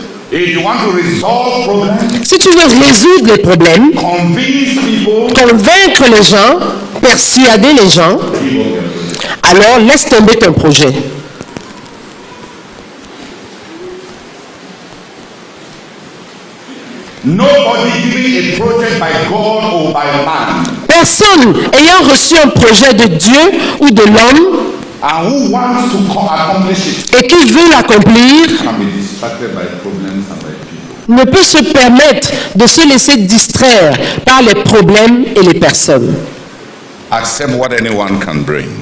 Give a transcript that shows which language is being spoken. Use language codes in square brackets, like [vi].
[en] if you want to resolve problems, [fr] si tu veux résoudre les problèmes, [en] convince people, [fr] convaincre les gens, persuader les gens, alors laisse tomber ton projet. [en] nobody given a project by God or by man, [fr] Personne ayant reçu un projet de Dieu ou de l'homme [en] and who wants to accomplish it, [fr] et qui veut l'accomplir [en] can be distracted by problems and by people. [fr] ne peut se permettre de se laisser distraire par les problèmes et les personnes. [en] Accept what anyone can bring.